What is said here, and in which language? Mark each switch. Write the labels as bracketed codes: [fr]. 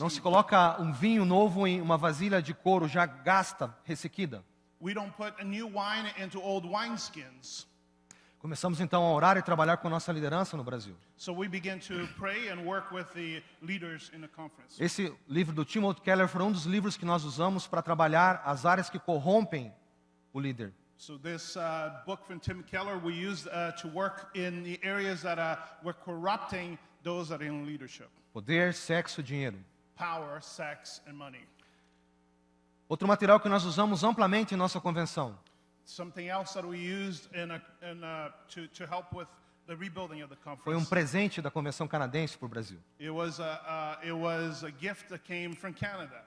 [pt] Não se coloca um vinho novo em uma vasilha de couro já gasta, ressequida. [en] We don't put a new wine into old wineskins. [pt] Começamos então a orar e trabalhar com nossa liderança no Brasil. [en] So we began to pray and work with the leaders in the conference. [pt] Esse livro do Timothy Keller foi um dos livros que nós usamos para trabalhar as áreas que corrompem o líder. [en] So this book from Tim Keller we used to work in the areas that were corrupting those that are in leadership. [pt] Poder, sexo, dinheiro. [en] Power, sex, and money. [pt] Outro material que nós usamos amplamente em nossa convenção. [en] Something else that we used to help with the rebuilding of the conference. [pt] Foi um presente da convenção canadense para o Brasil. [en] It was a gift that came from Canada.